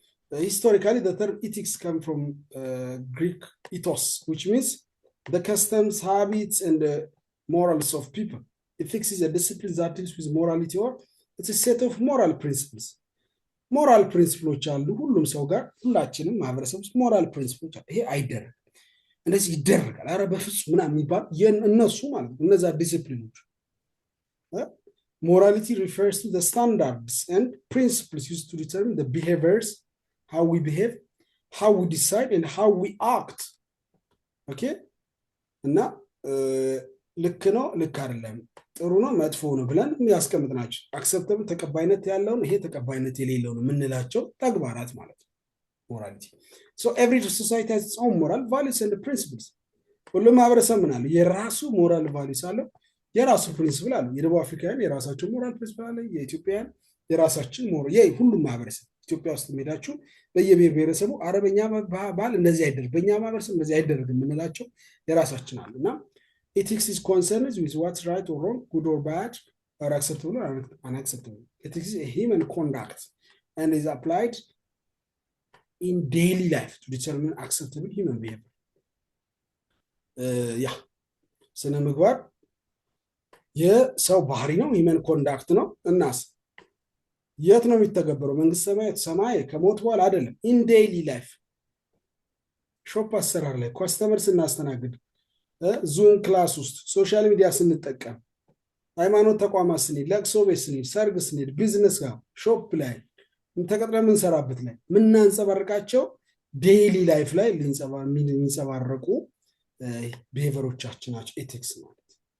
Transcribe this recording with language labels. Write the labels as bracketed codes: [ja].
[en] Historically the term ethics come from Greek ethos, which means the customs, habits and the morals of people. Ethics is a discipline that deals with morality, or it's a set of moral principles. [am] ሞራል ፕሪንሲፕሎች አሉ ሁሉም ሰው ጋር ሁላችንም ማህበረሰብ ውስጥ ሞራል ፕሪንሲፕሎች አሉ። ይሄ አይደረግ እንደዚህ ይደረጋል አረ በፍጹም ምናምን የሚባል እነሱ ማለት ነው እነዛ ዲሲፕሊኖች። [en] morality refers to the standards and principles used to determine the behaviors, how we behave, how we decide and how we act. [am] okay እና ልክ ነው ልክ አይደለም ጥሩ ነው መጥፎ ነው ብለን የሚያስቀምጥናቸው አክሰፕተብል ተቀባይነት ያለውን ይሄ ተቀባይነት የሌለው ነው የምንላቸው ተግባራት ማለት ነው morality. [en] So every society has its own moral values and principles. [am] ሁሉም ማህበረሰብ ምን አለ የራሱ ሞራል ቫሉስ አለው የራሱ ፕሪንሲፕል አለው። የደቡብ አፍሪካውያን የራሳቸው ሞራል ፕሪንሲፕል አለ። የኢትዮጵያውያን የራሳችን ሞራል ሁሉም ማህበረሰብ ኢትዮጵያ ውስጥ ሄዳችሁ በየብሔር ብሔረሰቡ አረበኛ ባህል እንደዚህ አይደረግ በእኛ ማህበረሰብ እንደዚህ አይደረግ የምንላቸው የራሳችን አሉ እና [en] ethics is concerned with what's right or wrong, good or bad, or acceptable or unacceptable. Ethics is a human conduct and is applied in daily life to determine acceptable human behavior. [am] ስነ ምግባር የሰው ባህሪ ነው human conduct ነው። እናስ የት ነው የሚተገበረው? መንግስት ሰማይ ከሞት በኋላ አይደለም። [en] in daily life [am] ሾፕ አሰራር ላይ ከስተመር ስናስተናግድ ዙም ክላስ ውስጥ ሶሻል ሚዲያ ስንጠቀም ሃይማኖት ተቋማት ስንሄድ ለቅሶ ቤት ስንሄድ ሰርግ ስንሄድ ቢዝነስ ጋር ሾፕ ላይ ተቀጥረን የምንሰራበት ላይ የምናንጸባርቃቸው ዴይሊ ላይፍ ላይ የሚንጸባረቁ ቢሄቨሮቻችን ናቸው ኤቲክስ ማለት።